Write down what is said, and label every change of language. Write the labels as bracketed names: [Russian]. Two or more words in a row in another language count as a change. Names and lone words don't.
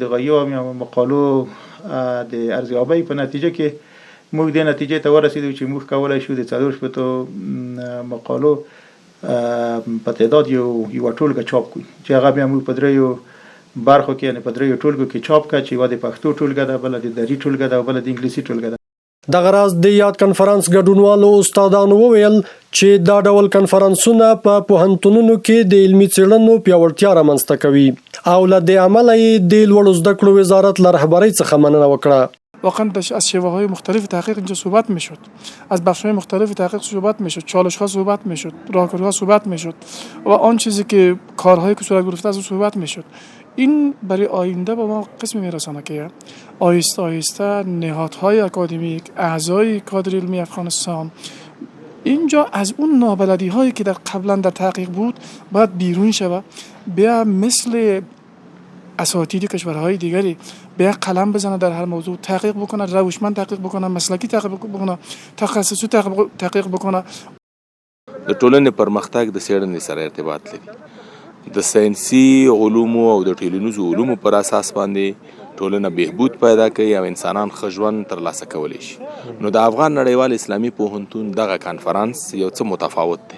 [Pashto] دغه 1 مقالو د ارزیابۍ په نتیجه کې موږ د نتیجې ته ورسېدو چې موږ کولای شو د 4 مقالو په تعداد یو ټولګه چاپ کړو چې هغه بیا موږ په 3 برخو کې، یعنې په 3 ټولګو کې چاپ کړه چې یوه د پښتو ټولګه ده، بله د دري ټولګه ده او بله د انګلیسي ټولګه ده. دغه راز د یاد کنفرانس ګډونوالو استادانو وویل چې دا ډول کنفرانسونه په پوهنتونونو کې د علمي څېړنو پیاوړتیا رامنځته کوي او له دې امله یې د لوړو زده کړو وزارت له رهبرۍ څخه مننه وکړه. [Persian] واقعا از شیوه‌های مختلف تحقیق اینجا صحبت میشد، از بخش‌های مختلف تحقیق صحبت میشد، چالش‌ها صحبت میشد، راهکارها صحبت میشد و آن چیزی که کارهایی که صورت گرفته از صحبت میشد. این برای آینده به ما قسمی میرسانه که آهسته آهسته نهادهای اکادمیک، اعضای کادر علمی افغانستان اینجا از اون نابلدی هایی که در قبلا در تحقیق بود باید بیرون شود، بیا مثل اساتید کشورهای دیگری بیا قلم بزنه، در هر موضوع تحقیق بکنه، روشمند تحقیق بکنه، مسلکی تحقیق بکنه، تخصصی تحقیق بکنه. [Pashto] د ټولنې پرمختګ د څېړنې سره ارتباط لري. د ساینسي علومو او د ټولنیزو علومو پر اساس باندې ټولنه بهبود پیدا کوي او انسانان ښه ژوند ترلاسه کولی شي. نو د افغان نړیوال اسلامي پوهنتون دغه کنفرانس یو څه متفاوت دی.